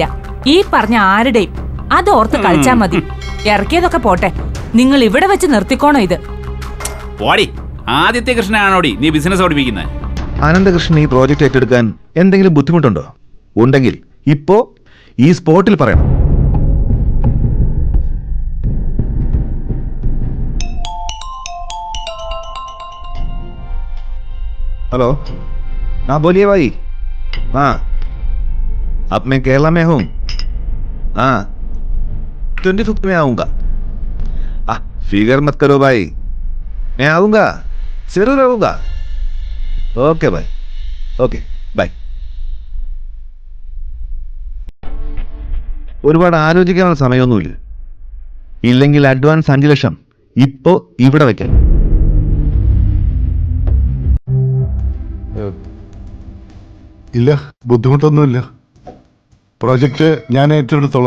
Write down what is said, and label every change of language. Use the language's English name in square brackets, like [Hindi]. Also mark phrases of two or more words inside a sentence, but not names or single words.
[Malayalam] ഈ പറഞ്ഞ ആരുടെയും അത് ഓർത്ത് കളിച്ചാ മതി. ഇറക്കിയതൊക്കെ പോട്ടെ, നിങ്ങൾ ഇവിടെ വെച്ച് നിർത്തിക്കോണോ ഇത്? പോടി. ആദിത്യ കൃഷ്ണനാണോടി നീ ബിസിനസ് പഠിപ്പിക്കുന്നത്? അനന്തകൃഷ്ണൻ ഈ പ്രോജക്റ്റ് ഏറ്റെടുക്കാൻ എന്തെങ്കിലും ബുദ്ധിമുട്ടുണ്ടോ? ഉണ്ടെങ്കിൽ ഇപ്പോ ഈ സ്പോട്ടിൽ പറയണം. [Hindi] हेलो, हाँ बोलिए भाई. हाँ, अब मैं केरला में हूँ. हाँ, 25th में आऊँगा. फिगर मत करो भाई, मैं आऊँगा, जरूर आऊँगा. ओके भाई, [English] okay bye. [Malayalam] ഒരുപാട് ആലോചിക്കാനുള്ള സമയമൊന്നുമില്ല. ഇല്ലെങ്കിൽ അഡ്വാൻസ് 5 ലക്ഷം ഇപ്പോ ഇവിടെ വെക്കാം. ഇല്ല, ബുദ്ധിമുട്ടൊന്നുമില്ല. പ്രോജക്റ്റ് ഞാൻ ഏറ്റെടുത്തോളാം.